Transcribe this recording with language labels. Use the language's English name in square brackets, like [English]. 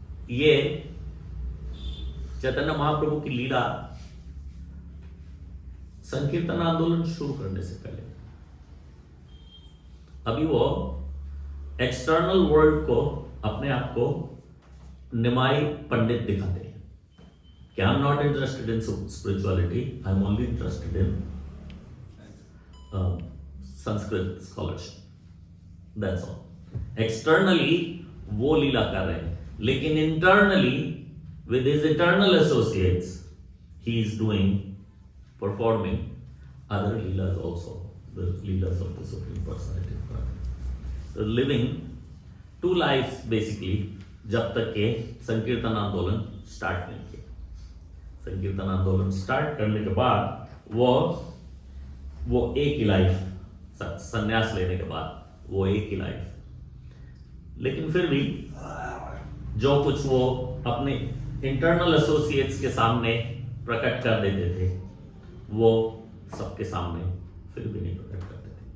[Hindi] ये चैतन्य महाप्रभु की लीला संकीर्तन आंदोलन शुरू करने से पहले, अभी वो एक्सटर्नल वर्ल्ड को, अपने आप को निमाई पंडित दिखाते हैं कि I am not interested in spirituality, I am only interested in Sanskrit scholarship, that's all. [English] Externally वो लीला कर रहे हैं, लेकिन internally with his eternal associates he is doing, performing other leelas also, the leaders of the Supreme Personality of God. [Hindi] Living two lives basically, जब तक के संकीर्तन आंदोलन स्टार्ट नहीं किया। संकीर्तन आंदोलन स्टार्ट करने के बाद वो एक ही लाइफ, संन्यास लेने के बाद वो एक ही लाइफ, लेकिन फिर भी जो कुछ वो अपने इंटरनल एसोसिएट्स के सामने प्रकट कर देते थे वो सबके सामने फिर भी नहीं प्रकट करते थे।